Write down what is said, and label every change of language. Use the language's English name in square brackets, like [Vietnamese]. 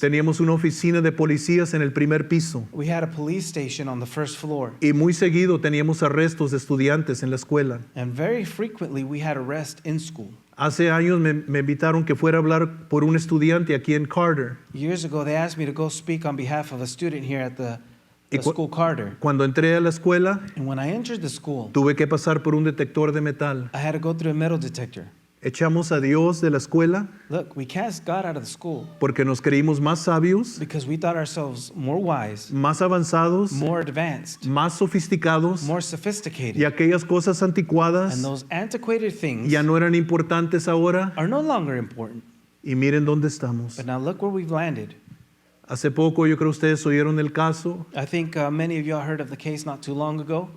[Spanish] teníamos una oficina de policías en el primer piso [English] we had a police station on the first floor. [Spanish] y muy seguido teníamos arrestos de estudiantes en la escuela. [English] And very frequently we had arrests in school. [Spanish] Hace años me invitaron que fuera a hablar por un estudiante aquí en Carter. [English] Years ago, they asked me to go speak on behalf of a student here at the [Spanish] Y [English] school Carter. [Spanish] Cuando entré a la escuela, [English] And when I entered the school, [Spanish] tuve que pasar por un detector de metal. [English] I had to go through a metal detector. [Spanish] Echamos a Dios de la escuela [English] Look, we cast God out of the school [Spanish] porque nos creímos más sabios, [English] because we thought ourselves more wise, [Spanish] más avanzados, [English] more advanced, [Spanish] más sofisticados, [English] more sophisticated. [Spanish] y aquellas cosas anticuadas [English] And those antiquated things [Spanish] ya no eran importantes ahora. [English] are no longer important. [Spanish] Y miren dónde estamos. [English] But now look where we've landed. [Spanish] Hace poco yo creo ustedes oyeron el caso [English] I think many of y'all heard of the case not too long ago